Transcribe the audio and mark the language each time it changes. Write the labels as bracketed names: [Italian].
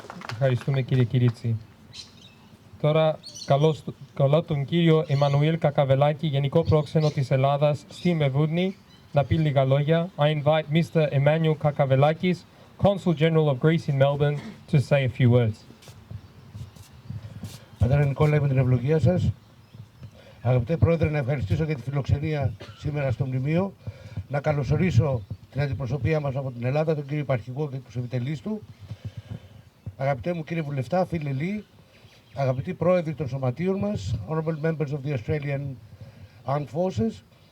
[Greek] Ευχαριστούμε κύριε Κυρίτσι. Τώρα καλώ τον κύριο Εμμανουήλ Κακαβελάκη, Γενικό Πρόξενο της Ελλάδας στη Μελβούρνη, να πει λίγα λόγια. [English] I invite Mr. Emmanuel Kakavellakis, Consul General of Greece in Melbourne, to say a few words. [Greek] Πατέρα Νικόλα, με την ευλογία σας. Αγαπητέ Πρόεδρε, να ευχαριστήσω για τη φιλοξενία σήμερα στο μνημείο. Να καλωσορίσω την αντιπροσωπεία μας από την Ελλάδα, τον κύριο Υπαρχηγό και τους επιτελείς του. Αγαπητέ μου κύριε Βουλευτά, φίλε Λί, αγαπητοί πρόεδροι των σωματείων μας, [English] honorable members of the Australian Armed Forces,